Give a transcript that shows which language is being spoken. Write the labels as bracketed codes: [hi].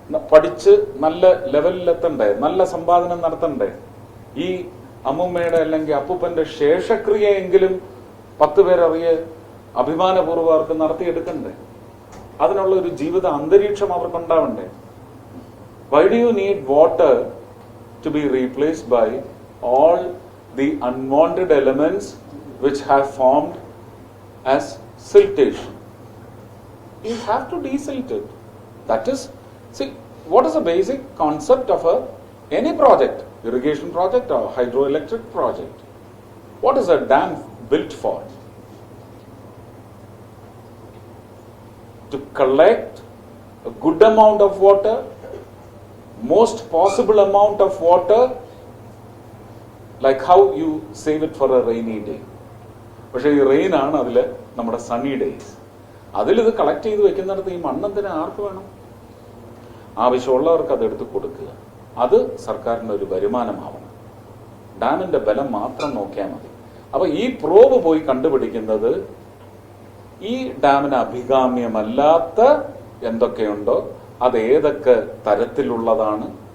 [ml] പഠിച്ച് നല്ല ലെവലിലെത്തണ്ടേ? നല്ല സമ്പാദനം നടത്തണ്ടേ? ഈ അമ്മുമ്മയുടെ അല്ലെങ്കിൽ അപ്പൂപ്പന്റെ ശേഷക്രിയയെങ്കിലും 10 പേരറിയെ അഭിമാനപൂർവ്വം അവർക്ക് നടത്തിയെടുക്കണ്ടേ? അതിനുള്ള ഒരു ജീവിത അന്തരീക്ഷം അവർക്കുണ്ടാവണ്ടേ? [en] Why do you need water to be replaced by all the unwanted elements which have formed as siltation? You have to desilt it. That is, see, what is the basic concept of any project, irrigation project or hydroelectric project? What is a dam built for? To collect a good amount of water, most possible amount of water, like how you save it for a rainy day. [ml] പക്ഷെ ഈ rain ആണ് അതില് നമ്മുടെ Sunny days. അതിലിത് collect ചെയ്ത് വെക്കുന്നിടത്ത് ഈ മണ്ണെന്തിന് ആർക്ക് വേണം? ആവശ്യമുള്ളവർക്ക് അതെടുത്ത് കൊടുക്കുക. അത് സർക്കാരിന്റെ ഒരു വരുമാനമാവണം. ഡാമിന്റെ ബലം മാത്രം നോക്കിയാൽ മതി. അപ്പൊ ഈ പ്രോബ് പോയി കണ്ടുപിടിക്കുന്നത് ഈ ഡാമിന് അഭികാമ്യമല്ലാത്ത എന്തൊക്കെയുണ്ടോ അത് ഏതൊക്കെ തരത്തിലുള്ളതാണ്.